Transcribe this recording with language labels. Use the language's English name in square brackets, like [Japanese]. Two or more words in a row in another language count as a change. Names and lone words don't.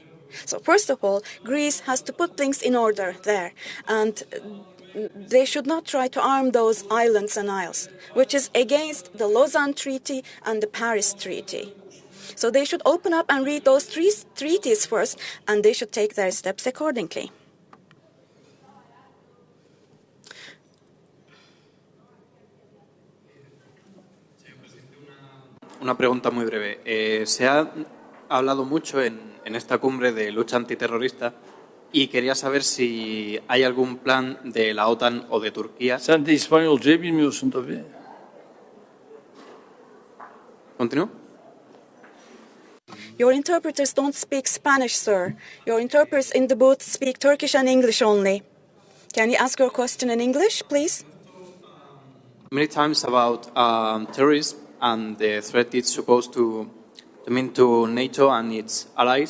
[English] So first of all, Greece has to put things in order there, and they should not try to arm those islands and isles, which is against the Lausanne Treaty and the Paris Treaty. So they should open up and read those three treaties first, and they should take their steps accordingly. [Spanish] Una pregunta muy breve. Se ha hablado mucho en esta cumbre de lucha antiterrorista y quería saber si hay algún plan de la OTAN o de Turquía. [Turkish] Sen de İspanyolcayı bilmiyorsun tabii. [Spanish] ¿Continúo? [English] Your interpreters don't speak Spanish, sir. Your interpreters in the booth speak Turkish and English only. Can you ask your question in English, please? Many times about terrorism and the threat it's supposed to mean to NATO and its allies.